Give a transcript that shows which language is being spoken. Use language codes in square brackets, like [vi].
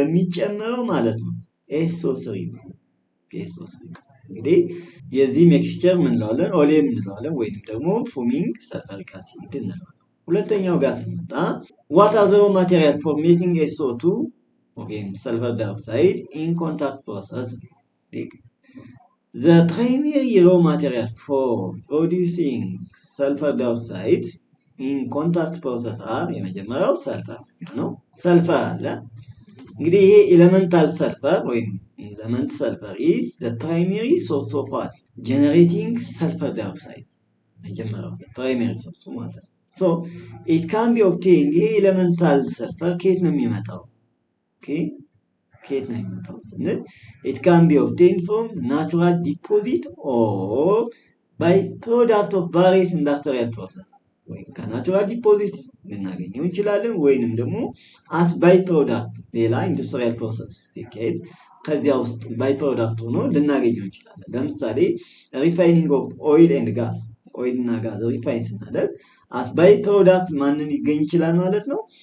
[am] በሚጨምረው ማለት ነው SO3 ማለት SO3 እንግዲህ የዚህ ሚክስቸር ምን እንለዋለን? ኦሌም እንለዋለን ወይንም ደግሞ ፉሚንግ ሰልፈሪክ አሲድ እንለዋለን። ሁለተኛው ጋር ስንመጣ [en] what are the raw materials for making SO2 [am] ወይም ሰልፈር ዳይኦክሳይድ [en] in contact process? The primary raw material for producing sulfur dioxide in contact process are [am] የመጀመሪያው ሰልፈር ነው። ሰልፈር አለ። እንግዲህ ይሄ ኤሌመንታል ሰልፈር ወይም ኤሌመንት ሰልፈር [en] is the primary source of what generating sulfur dioxide። መጀመሪያው primary source ማለት ነው። it can be obtained። [am] ይሄ ኤሌመንታል ሰልፈር ከየት ነው የሚመጣው? ከየት ነው የሚመጣው ስንል [en] it can be obtained from natural deposit or by product of various industrial process። [am] ወይም ከናቹራል ዲፖዚት ልናገኘው እንችላለን ወይንም ደግሞ [en] as by product [am] ሌላ ኢንዱስትሪያል ፕሮሰስ ሲካሄድ ከዚያ ውስጥ ባይ ፕሮዳክት ሆኖ ልናገኘው እንችላለን። ለምሳሌ ሪፋይኒንግ ኦፍ ኦይል ኤንድ ጋዝ፣ ኦይል እና ጋዝ ሪፋይን ስናደርግ as by product ማንን ሊገኝ ይችላል ማለት ነው?